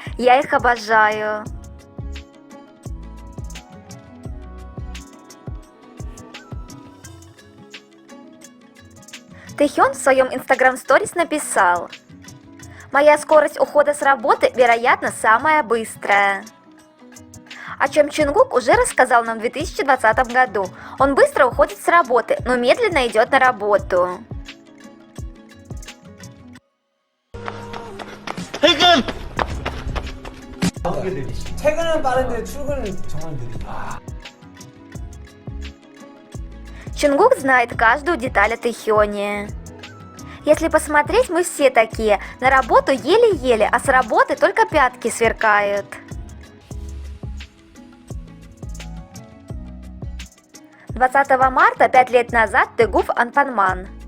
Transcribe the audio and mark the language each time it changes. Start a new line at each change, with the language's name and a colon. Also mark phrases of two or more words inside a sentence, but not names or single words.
Russian: Я их обожаю. Тэхён в своем Instagram-сторис написал: «Моя скорость ухода с работы, вероятно, самая быстрая». О чем Чингук уже рассказал нам в 2020 году. Он быстро уходит с работы, но медленно идет на работу.
Korean: 퇴근은 빠른데 출근은 정말 느리다.
Russian: Чингук знает каждую деталь о Тэхёне. Если посмотреть, мы все такие. На работу еле-еле, а с работы только пятки сверкают. — 20 марта 5 лет назад Тэгу в Анпанман.